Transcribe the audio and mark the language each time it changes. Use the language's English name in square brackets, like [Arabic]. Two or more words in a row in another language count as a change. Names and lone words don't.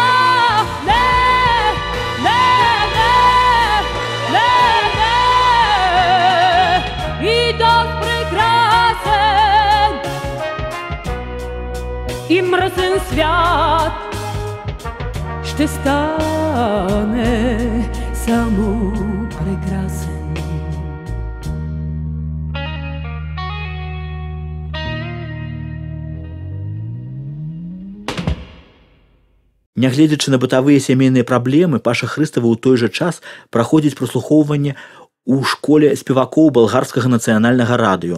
[Bulgarian] Не, не, не, не, не. И този прекрасен и мръсен свят ще стане само прекрасен. [Belarusian] Нягледзячы на бытавыя сямейныя праблемы, Паша Хрыстава ў той жа час праходзіць праслухоўванне ў школе спевакоў балгарскага нацыянальнага радыё.